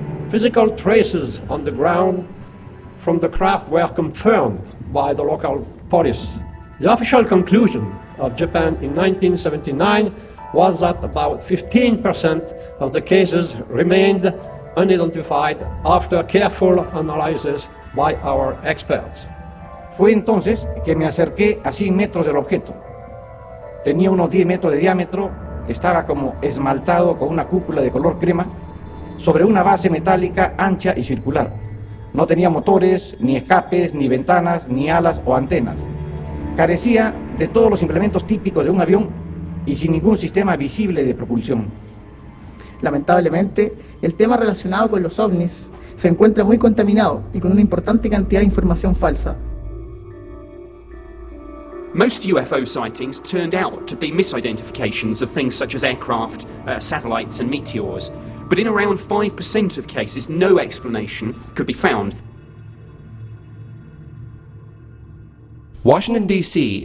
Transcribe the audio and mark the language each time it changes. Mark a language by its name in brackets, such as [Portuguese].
[English] Physical traces on the ground from the craft were confirmed by the local police. The official conclusion of Japan in 1979 was that about 15% of the cases remained unidentified after careful analysis by our experts. [Spanish] Fue entonces que me acerqué a 100 metros del objeto. Tenía unos 10 metros de diámetro, estaba como esmaltado con una cúpula de color crema sobre una base metálica ancha y circular. No tenía motores, ni escapes, ni ventanas, ni alas o antenas. Carecía de todos los implementos típicos de un avión y sin ningún sistema visible de propulsión. Lamentablemente, el tema relacionado con los ovnis se encuentra muy contaminado y con una importante cantidad de información falsa. [English] Most UFO sightings turned out to be misidentifications of things such as aircraft, satellites and meteors, but in around 5% of cases no explanation could be found. Washington, D.C.